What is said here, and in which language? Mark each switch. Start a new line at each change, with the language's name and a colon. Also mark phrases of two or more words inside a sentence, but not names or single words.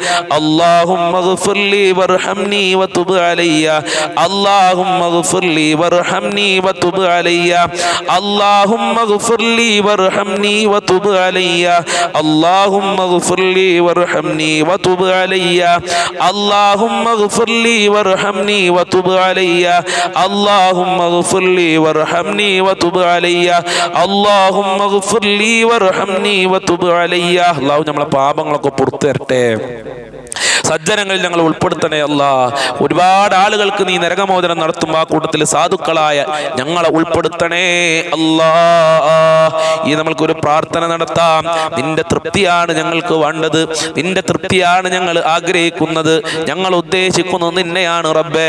Arabic: اللهم اغفر لي وارحمني وتب علي اللهم اغفر لي وارحمني وتب علي اللهم اغفر لي وارحمني وتب علي اللهم اغفر لي وارحمني وتب علي اللهم اغفر لي وارحمني وتب علي اللهم اغفر لي وارحمني وتب علي اللهم اغفر لي وارحمني وتب علي
Malayalam: അല്ലാഹു നമ്മളെ പാപങ്ങളൊക്കെ പുറത്തു തരട്ടെ. സജ്ജനങ്ങളിൽ ഞങ്ങൾ ഉൾപ്പെടുത്തണേ അല്ലാ. ഒരുപാട് ആളുകൾക്ക് നീ നരകമോചനം നടത്തും. ആ കൂട്ടത്തിൽ സാധുക്കളായ ഞങ്ങളെ ഉൾപ്പെടുത്തണേ അല്ലാ. ഈ നമ്മൾക്കൊരു പ്രാർത്ഥന നടത്താം. നിന്റെ തൃപ്തിയാണ് ഞങ്ങൾക്ക് വേണ്ടത്, നിന്റെ തൃപ്തിയാണ് ഞങ്ങൾ ആഗ്രഹിക്കുന്നത്, ഞങ്ങൾ ഉദ്ദേശിക്കുന്നത് നിന്നെയാണ് റബ്ബേ.